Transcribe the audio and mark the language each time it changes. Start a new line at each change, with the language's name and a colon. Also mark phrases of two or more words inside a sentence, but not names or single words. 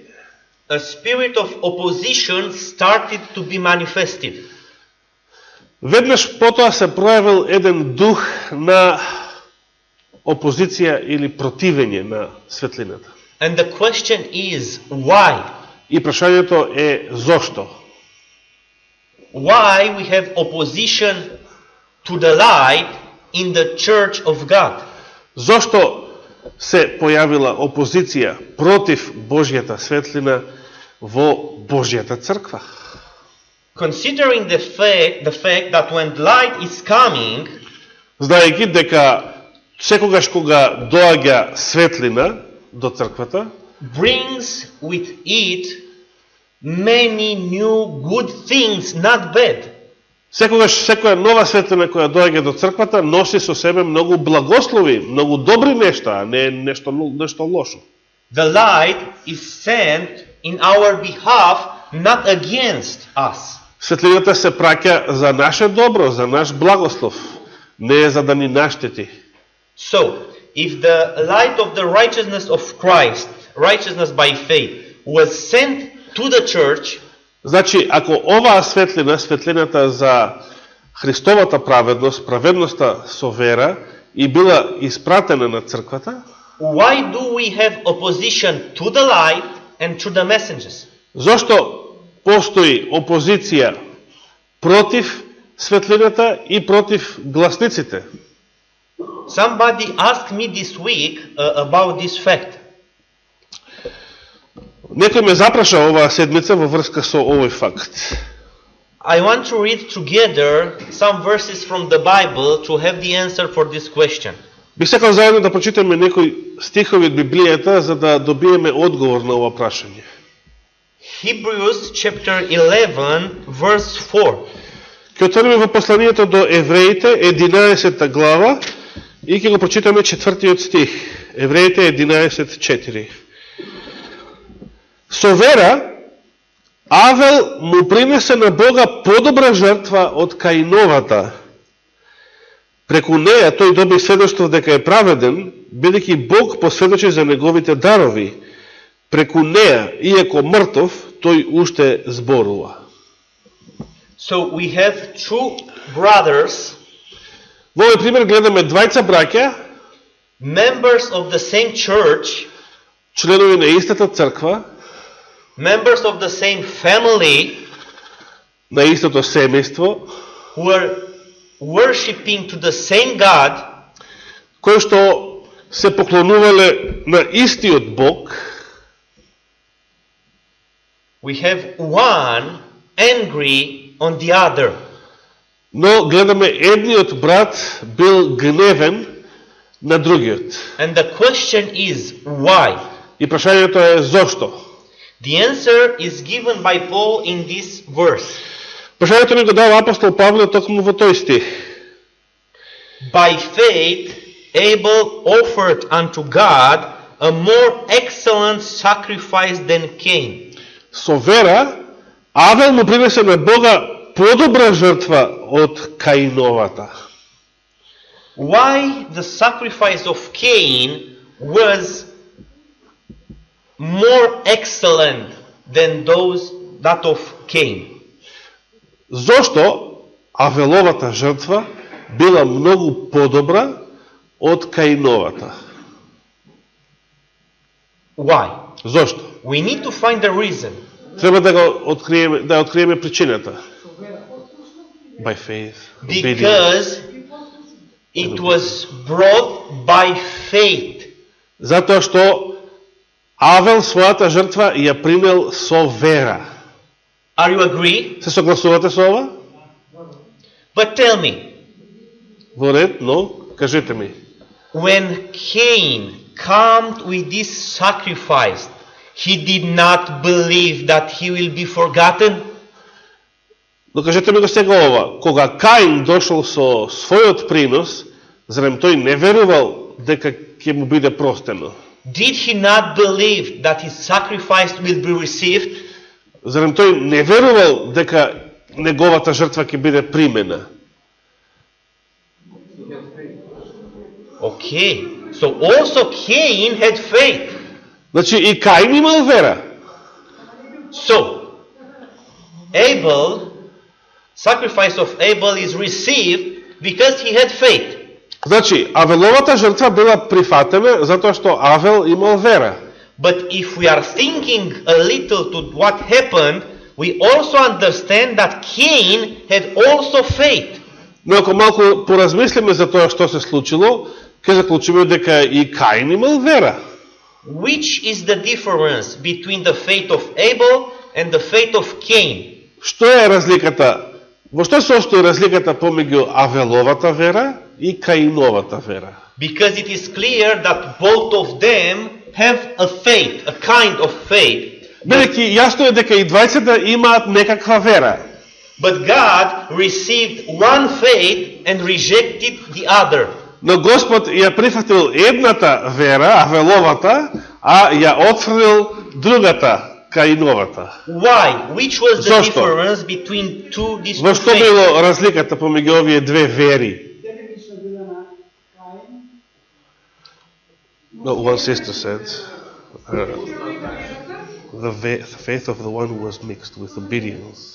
English: a spirit of opposition started to be manifested.
Macedonian: веднаш потоа се проявил еден дух на опозиција или противење на светлината.
English: And the question is, why?
Macedonian: И прашањето е зошто?
English: Why we have opposition to the light in the church of God?
Macedonian: Зошто се појавила опозиција против Божјата светлина во Божјата црква?
English: Considering the fact that when light is coming,
Macedonian: Знаејќи дека секогаш кога доаѓа светлина до црквата,
English: brings with it many new good things, not bad.
Macedonian: секогаш секоја нова светлина која доаѓа до црквата носи со себе многу благослови, многу добри нешта, а не нешто лошо.
English: The light is sent in our behalf, not against us.
Macedonian: Светлината се праќа за наше добро, за наш благослов, не е за да ни наштети.
English: So, if the light of the righteousness of Christ, righteousness by faith, was sent to the church,
Macedonian: Значи, ако оваа светлина, светлината за Христовата праведност, праведноста со вера, и била испратена на црквата,
English: why do we have opposition to the light and to the messengers?
Macedonian: зошто постои опозиција против светлината и против гласниците?
English: Somebody asked me this week about this fact.
Macedonian: Некој ме запраша оваа седмица во врска со овој факт.
English: I want to read together some verses from the Bible to have the answer for this question.
Macedonian: Бих сакал заедно да прочитаме некои стихови од Библијата за да добиеме одговор на ова прашање.
English: Hebrews chapter 11 verse 4.
Macedonian: Ќе отвориме во посланието до Евреите 11 глава и ќе го прочитаме 4 стих. Евреите 11:4. Со вера Авел му принесе на Бога подобра жртва од Каиновата. Преку неја тој доби сведоштво дека е праведен, бидејќи Бог посведочи за неговите дарови. Преку неја, иако мртов, тој уште зборува.
English: So we have two brothers,
Macedonian: Во овој пример гледаме двајца браќа,
English: members of the same church,
Macedonian: членови на истата црква,
English: members of the same family,
Macedonian: на истото семејство,
English: who are worshiping to the same God,
Macedonian: кои што се поклонувале на истиот Бог.
English: we have one angry on the other.
Macedonian: Но гледаме едниот брат бил гневен на другиот.
English: And the question is, why?
Macedonian: И прашањето е зошто?
English: The answer is given by Paul in this verse.
Macedonian: Прашањето ни го дава апостол Павле токму во тој стих.
English: By faith, Abel offered unto God a more excellent sacrifice than Cain.
Macedonian: Со вера, Авел му принесе на Бога подобра жртва од Каиновата.
English: Why the sacrifice of Cain was more excellent than that of Cain?
Macedonian: Зошто Авеловата жртва била многу подобра од Каиновата?
English: Why?
Macedonian: Зошто?
English: We need to find the reason.
Macedonian: Треба да откриеме причината.
English: By faith. Because it was brought by faith.
Macedonian: Затоа што Авел својата жртва ја принел со вера.
English: Are you agree?
Macedonian: Се согласувате со ова?
English: But tell me,
Macedonian: Во ред, но кажете ми.
English: when Cain came with this sacrifice, he did not believe that he will be forgotten.
Macedonian: Но кажете ми го сега ова. Кога Каин дошол со својот принос, зарем тој не верувал дека ќе му биде простено?
English: Did he not believe that his sacrifice will be received?
Macedonian: Зарем тој не верувал дека неговата жртва ќе биде примена?
English: Okay, so also Cain had faith.
Macedonian: Значи и Каин имал вера.
English: So, sacrifice of Abel is received because he had faith.
Macedonian: Значи, Авеловата жртва била прифатена затоа што Авел имал вера.
English: But if we are thinking a little to what happened, we also understand that Cain had also faith.
Macedonian: Но ако малку поразмислиме за тоа што се случило, ќе заклучиме дека и Каин имал вера.
English: Which is the difference between the faith of Abel and the faith of Cain?
Macedonian: Што е разликата? Во што се состои разликата помеѓу Авеловата вера и Каиновата вера?
English: Because it is clear that both of them have a faith, a kind of faith.
Macedonian: Бидејќи јасно е дека и двајцата имаат некаква вера.
English: But God received one faith and rejected the other.
Macedonian: Но Господ ја прифатил едната вера, Авеловата, а ја отфрлил другата, Каиновата.
English: Why? Which was the
Macedonian: Зошто?
English: difference between these
Macedonian: Во
English: two
Macedonian: што
English: faiths?
Macedonian: било разликата помеѓу овие две вери?
English: No, one sister said, the faith of the one who was mixed with obedience.